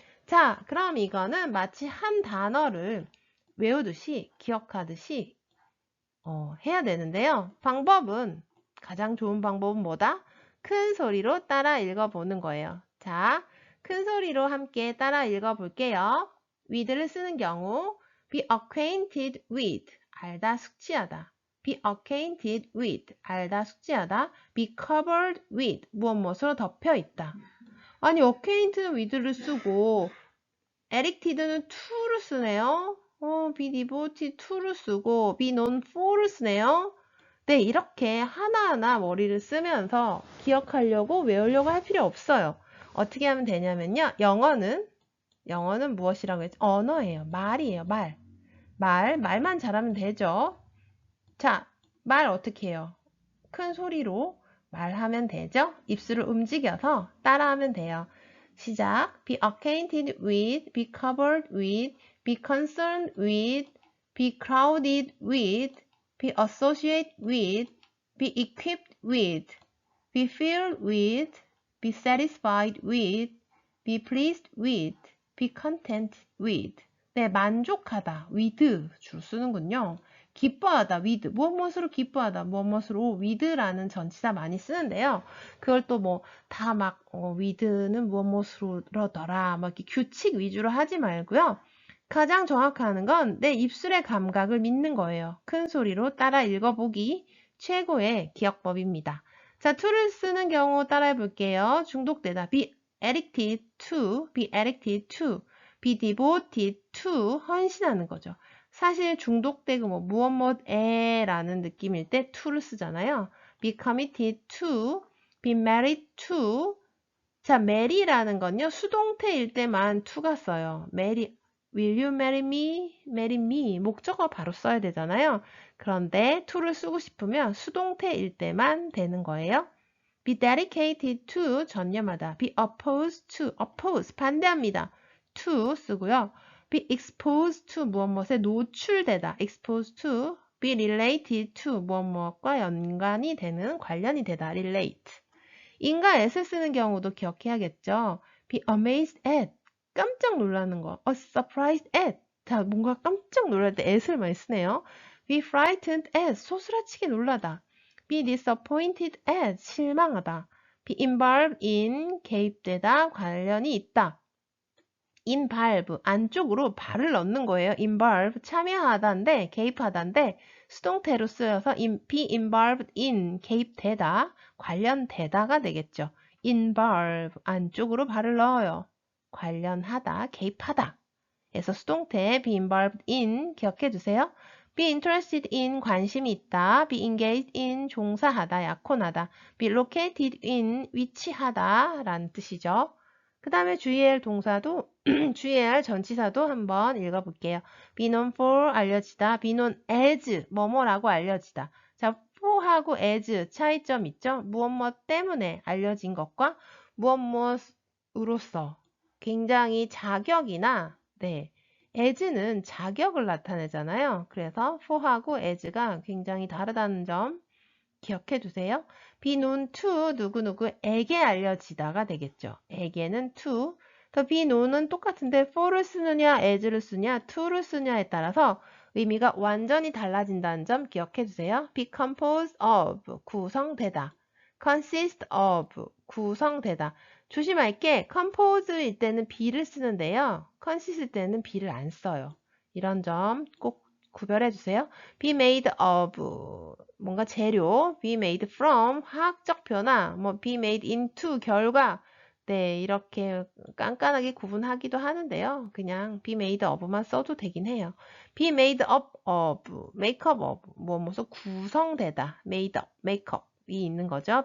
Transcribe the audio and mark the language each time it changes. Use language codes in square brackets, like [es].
[ko] 자, 그럼 이거는 마치 한 단어를 외우듯이, 기억하듯이 해야 되는데요. 가장 좋은 방법은 뭐다? 큰 소리로 따라 읽어보는 거예요. 자, 큰 소리로 함께 따라 읽어볼게요. with를 쓰는 경우, be acquainted with, 알다, 숙지하다. [en] be acquainted with, [ko] 알다, 숙지하다. [en] be covered with, [ko] 무엇으로 덮여 있다. 아니, acquainted는 with를 쓰고, addicted는 to를 쓰네요. be devoted to를 쓰고, be known for를 쓰네요. 네, 이렇게 하나하나 머리를 쓰면서 기억하려고 외우려고 할 필요 없어요. 어떻게 하면 되냐면요. 영어는 무엇이라고 했죠? 언어예요. 말이에요. 말만 잘하면 되죠. 자, 말 어떻게 해요? 큰 소리로 말하면 되죠? 입술을 움직여서 따라하면 돼요. 시작. [en] Be acquainted with, be covered with, be concerned with, be crowded with, be associated with, be equipped with, be filled with, be satisfied with, be pleased with, be content with. [ko] 네, 만족하다, with 주로 쓰는군요. 기뻐하다, with, 무엇으로 기뻐하다, 무엇으로 with라는 전치사 많이 쓰는데요. 그걸 또 with는 무엇으로더라, 이렇게 규칙 위주로 하지 말고요. 가장 정확한 건 내 입술의 감각을 믿는 거예요. 큰 소리로 따라 읽어보기 최고의 기억법입니다. 자, to를 쓰는 경우 따라해 볼게요. 중독되다. [en] be addicted to, be addicted to, be devoted to, [ko] 헌신하는 거죠. 사실 중독되고 무엇에라는 느낌일 때 to를 쓰잖아요. [en] be committed to, be married to. [ko] 자, marry라는 건요. 수동태일 때만 to가 써요. [en] marry, will you marry me? marry me. [ko] 목적어 바로 써야 되잖아요. 그런데 to를 쓰고 싶으면 수동태일 때만 되는 거예요. [en] be dedicated to, [ko] 전념하다. [en] be opposed to, oppose, [ko] 반대합니다. to 쓰고요. [en] be exposed to, [ko] 무엇에 노출되다. [en] exposed to, be related to, [ko] 무엇과 연관이 되는, 관련이 되다. [en] relate. [ko] in과 at을 쓰는 경우도 기억해야겠죠. be amazed at, 깜짝 놀라는 거. surprised at, 자, 뭔가 깜짝 놀랄 때 at을 많이 쓰네요. [en] be frightened at, [ko] 소스라치게 놀라다. [en] be disappointed at, [ko] 실망하다. [en] be involved in, [ko] 개입되다, 관련이 있다. involve 안쪽으로 발을 넣는 거예요. involve 참여하다인데 개입하다인데 수동태로 쓰여서 be involved in 개입되다 관련되다가 되겠죠. involve 안쪽으로 발을 넣어요. 관련하다 개입하다. 그래서 수동태 be involved in 기억해 두세요. [en] be interested in [ko] 관심이 있다. [en] be engaged in [ko] 종사하다 약혼하다. be located in 위치하다 라는 뜻이죠. 그 다음에 주의해야 할 동사도 주의해야 할 전치사도 한번 읽어볼게요. [en] be known for 알려지다. be known as [ko] 뭐뭐라고 알려지다. 자, for하고 as 차이점 있죠? 무엇 때문에 알려진 것과 무엇으로서 굉장히 자격이나 네, as는 자격을 나타내잖아요. 그래서 for하고 as가 굉장히 다르다는 점 기억해 두세요. be known to 누구누구에게 알려지다가 되겠죠. 에게는 to. 더 be known은 똑같은데 for를 쓰느냐, as를 쓰냐, to를 쓰냐에 따라서 의미가 완전히 달라진다는 점 기억해 두세요. [en] be composed of [ko] 구성되다. [en] consist of 구성되다. [ko] 조심할 게 compose일 때는 be를 쓰는데요. consist일 때는 be를 안 써요. 이런 점 꼭 구별해 주세요. [en] be made of [ko] 뭔가 재료, [en] be made from [ko] 화학적 변화, [en] 뭐 be made into 결과. [ko] 네, 이렇게 깐깐하게 구분하기도 하는데요. 그냥 be made of만 써도 되긴 해요. [en] be made up of, make up of, [ko] 무엇 구성되다, [en] made up, make up이 있는 거죠.